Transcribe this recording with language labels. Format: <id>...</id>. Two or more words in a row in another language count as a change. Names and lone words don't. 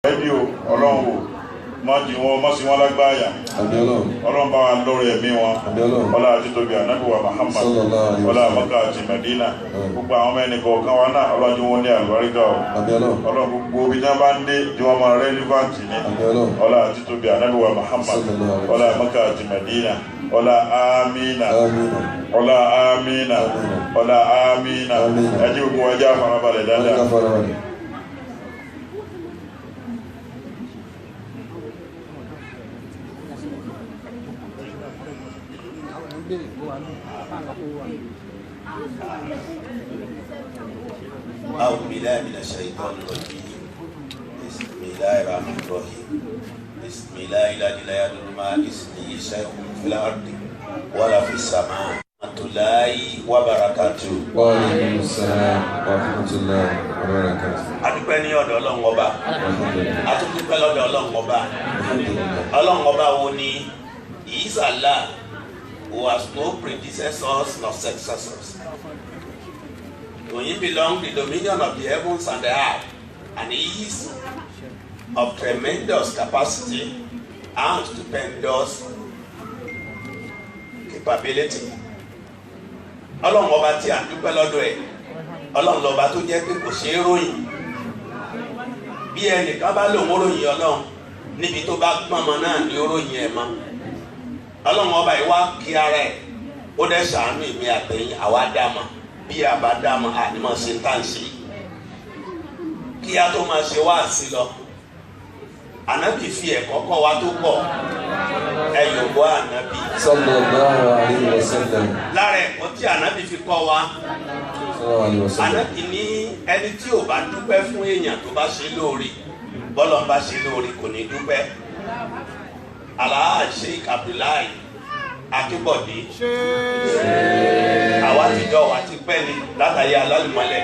<yo>rédíò ọlọ́run má di wọn má sí wọn lágbáyà ọlọ́run bá wa lórí ẹ̀mí wọn ọlá àti tóbi ànábì wa Muhammad ọlá Mákà àti Mẹdínà gbogbo àwọn mẹ́ni kọ̀ọ̀kan wa náà ọlọ́run wọn ní àlùbáríkà o ọlọ́run gbogbo omi tí wọ́n bá ń dé tí wọ́n máa rẹ́lífàǹtì ní ọlá àti tóbi ànábì wa Muhammad ọlá Mákà àti Mẹdínà ọlá amina ọlá amina ọlá amina ẹjẹ́ gbogbo ẹjẹ́ àfarabalẹ̀ dáadáa.</yo> <ar>أعوذ بالله من الشيطان الرجيم بسم الله الرحمن الرحيم بسم الله الذي لا يضر مع اسمه شيء في الأرض ولا في السماء ورحمة الله وبركاته. وعليكم السلام ورحمة الله وبركاته.</ar> <yo>adúpẹ́ ní ọ̀dọ̀ Ọlọ́run Ọba atúndúpẹ́ lọ́dọ̀ Ọlọ́run Ọba Ọlọ́run Ọba wo ni</yo> <en>He is Allah who has no predecessors nor successors. To him belong the dominion of the heavens and the earth, and he is of tremendous capacity and stupendous capability.</en> <yo>Ọlọ́run Ọba tí a dúpẹ́ lọ́dọ̀ ẹ̀, Ọlọ́run lọ́ba tó jẹ́ pé kò ṣeé ròyìn. Bí ẹnìkan bá lòun ròyìn Ọlọ́run níbi tó bá gbọ́mọ náà ní ròyìn ẹ̀ mọ́. Ọlọ́run Ọba yìí wá kí ara ẹ̀, ó dẹ̀ ṣàánú ìmí àtẹ̀yìn àwa dáma. Bí a bá dáma a ní máa ṣe tá ń ṣe. Kí a tó máa ṣe wá sí lọ. Ànábì fi ẹ̀kọ́ kọ́ wa tó pọ̀. Ẹ yòówó ànábì.</yo> <ar>صلى الله عليه وسلم.</ar> <yo>Lára ẹ̀kọ́ tí ànábì fi kọ́ wa.</yo> <ar>صلى الله عليه وسلم.</ar> <yo>Ànábì ní ẹni tí ò bá dúpẹ́ fún èèyàn tó bá ṣe lóore, bọ́lọ̀ ń bá ṣe lóore kò ní dúpẹ́. Alhaji Sheikh Abdullahi Akínbọ̀dé. Àwa ti jọ wà ti pẹ́ ni látàrí alálùmọ́lẹ̀.</yo>